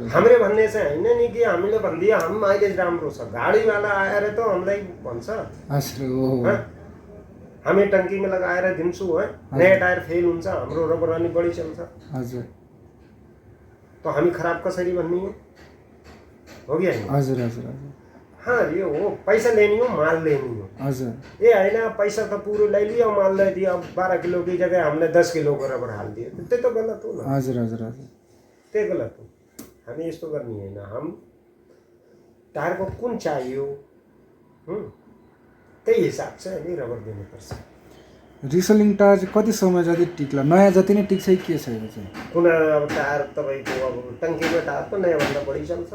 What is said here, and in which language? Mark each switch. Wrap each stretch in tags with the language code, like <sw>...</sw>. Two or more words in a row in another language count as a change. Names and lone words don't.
<ne>हामीले भन्ने चाहिँ होइन नि कि हामीले भनिदियो हामी माइलेज राम्रो छ गाडीवाला आएर त हामीलाई भन्छ हजुर हो हँ? हामी टङ्कीमा लगाएर दिन्छु है नयाँ टायर फेल हुन्छ हाम्रो रबर अनि बढी चल्छ हजुर त हामी खराब कसरी भन्ने हो कि होइन हजुर हजुर हजुर</ne> <hi>हाँ ये हो पैसा लेनी हो माल लेनी हो</hi> <ne>हजुर</ne> <hi>ये होइन पैसा त पुरो ले लियो माल ले दियो अब 12 किलो की जगह हमने 10 किलो को रबर हाल दिए तो गलत हो ना</hi> <ne>हजुर हजुर हजुर त्यो गलत हो। हामी यस्तो गर्ने होइन, हम टायरको कुन चाहियो त्यही हिसाब चाहिँ हामी रबर दिनुपर्छ। रिसोलिङ टायर चाहिँ कति समय जति टिक्ला, नयाँ जति नै टिक्छ के छ यो चाहिँ? कुन अब टायर तपाईँको अब टङ्कीको टायर त नयाँभन्दा बढी चल्छ।</ne>